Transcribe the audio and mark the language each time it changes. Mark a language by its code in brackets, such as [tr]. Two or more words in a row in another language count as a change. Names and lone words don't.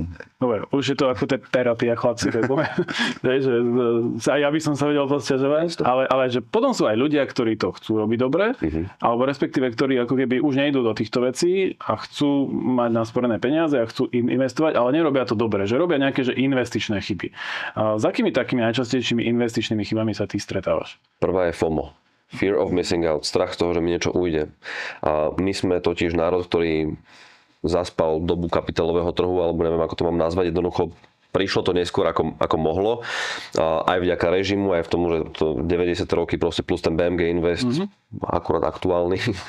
[sk] Dobre, už je to ako terapia, chlapci. Ja by som sa vedel posťažovať, ale že potom sú aj ľudia, ktorí to chcú robiť dobre, alebo respektíve, ktorí ako keby už nejdú do týchto vecí a chcú mať nasporené peniaze a chcú investovať, ale nerobia to dobre, že robia nejaké že investičné chyby. S akými takými najčastejšími investičnými chybami sa ty stretávaš? Prvá je FOMO. [en] Fear of missing out, [sk] strach z toho, že mi niečo ujde. A my sme totiž národ, ktorý zaspal dobu kapitálového trhu, alebo neviem, ako to mám nazvať, jednoducho prišlo to neskôr, ako mohlo. Aj vďaka režimu, aj v tomu, že to 90 roky proste plus ten BMG Invest, akurát aktuálny.